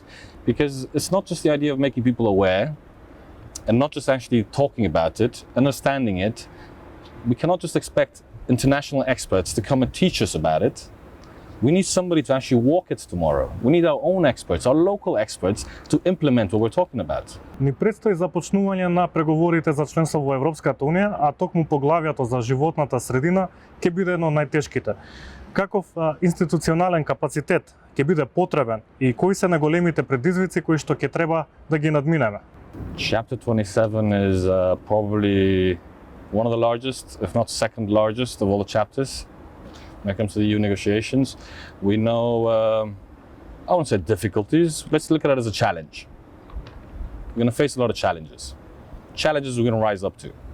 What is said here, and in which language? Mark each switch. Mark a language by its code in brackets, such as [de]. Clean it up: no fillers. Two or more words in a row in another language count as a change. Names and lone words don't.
[en] Because it's not just the idea of making people aware and not just actually talking about it, understanding it. We cannot just expect international experts to come and teach us about it. We need somebody to actually walk it tomorrow. We need our own experts, our local experts, to implement what we're talking about. [mk] Ни предстои започнување на преговорите за членство во Европската Унија, а токму поглавјето за животната средина ќе биде едно од најтешките. Каков институционален капацитет ќе биде потребен и кои се најголемите предизвици кои што ќе треба да ги надминеме? [en] Chapter 27 is probably one of the largest, if not second largest, of all the chapters when it comes to the EU negotiations. We know, I won't say difficulties, let's look at it as a challenge. We're going to face a lot of challenges. Challenges we're going to rise up to.